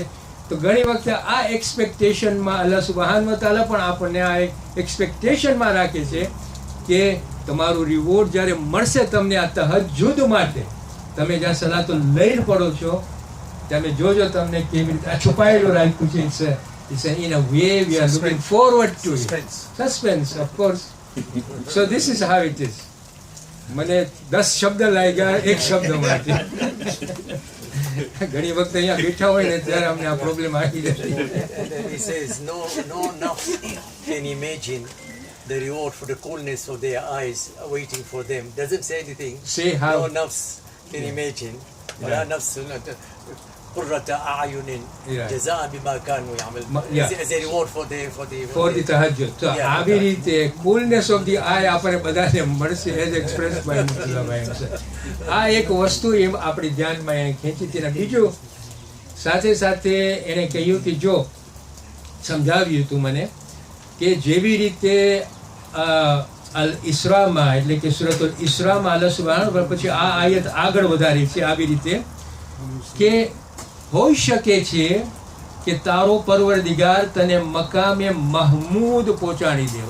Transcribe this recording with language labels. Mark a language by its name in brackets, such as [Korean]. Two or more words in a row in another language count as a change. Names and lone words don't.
[Gujarati] તો ઘણી વખતે આ એક્સપેક્ટેશનમાં [Arabic] الله سبحانه وتعالى [Gujarati] પણ આપણને આ એક્સપેક્ટેશનમાં રાખે છે કે તમારું રિવોર્ડ જ્યારે મળશે તમને આ તહજ્જુદ માટે, તમે જ્યાં [Arabic] صلاة الليل [Gujarati] પડો છો તમે જોજો તમને કેવી રીતે આ છુપાયેલું રાખ્યું છે. [English] It's in a way we are looking forward to it. Suspense, of course. So this is how it is. [Gujarati] મને 10 શબ્દ લાગ્યા એક શબ્દ માટે. ઘણી વખત અહીંયા બેઠા હોય ને ત્યારે અમને આ પ્રોબ્લેમ આવી જાય. [English] He says no nafs can imagine the reward for the coolness of their eyes waiting for them. Doesn't say anything. Say how. No nafs can imagine. [Arabic] لا نفس قرة أعين جزاء بما كانوا يعملون. [English] As a reward for the tahajjud. So [Gujarati] આવી રીતે [English] coolness of the eye [Gujarati] આપણે બધાને મળશે [English] as expressed by મુસ્લિમ. [Gujarati] આ એક વસ્તુ એમ આપણી ધ્યાનમાં એને ખેંચી હતી. બીજું સાથે સાથે એને કહ્યું કે જો સમજાવ્યું હતું મને કે જેવી રીતે અલ ઇસ્રામાં એટલે કે સૂરતુલ ઇસ્રામાં [Arabic] الله سبحان [Gujarati] પછી આ આયત આગળ વધારી છે આવી રીતે કે હોઈ શકે છે કે તારો પરવરદિગાર તને [Arabic] مقام محمود [Gujarati] પહોંચાડી દે.